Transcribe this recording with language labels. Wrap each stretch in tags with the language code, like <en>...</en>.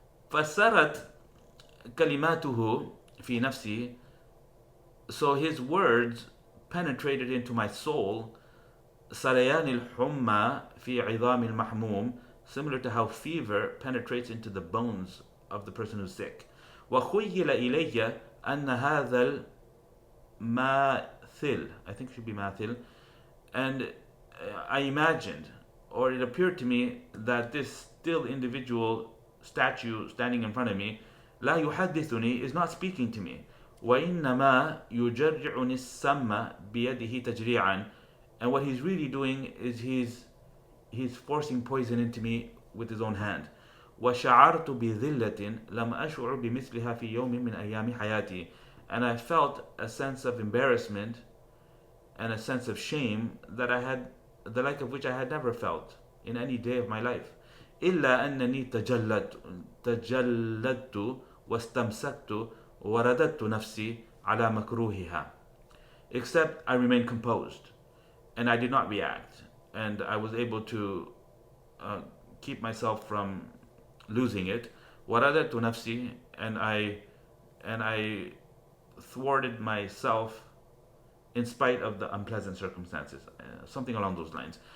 <ar>فَسَرَتْ كَلِمَاتُهُ فِي نَفْسِي.</ar> <en>So his words penetrated into my soul.</en> <ar>سَرَيَانِ الْحُمَّى فِي عِظَامِ الْمَحْمُومِ.</ar> <en>Similar to how fever penetrates into the bones of the person who's sick.</en> <ar>وَخُيِّلَ إِلَيَّ أَنَّ هَذَا الْمَاثِلِ,</ar> <en>I think it should be</en> <ar>ماثل.</ar> <en>And I imagined, or it appeared to me, that this still individual statue standing in front of me,</en> <ar>لا يحدثني,</ar> <en>is not speaking to me.</en> <ar>وإنما يجرعني السم بيده تجريعا.</ar> <en>And what he's really doing is he's forcing poison into me with his own hand.</en> <ar>وشعرت بذلة لم أشعر بمثلها في يوم من أيام حياتي.</ar> <en>And I felt a sense of embarrassment and a sense of shame that I had, the like of which I had never felt in any day of my life.</en> <ar>إلا أنني تجلدت واستمسكت ورددت نفسي على مكروهها.</ar> <en>Except I remained composed and I did not react, and I was able to keep myself from losing it.</en> <ar>ورددت نفسي,</ar> <en>and I thwarted myself in spite of the unpleasant circumstances, something along those lines.</en>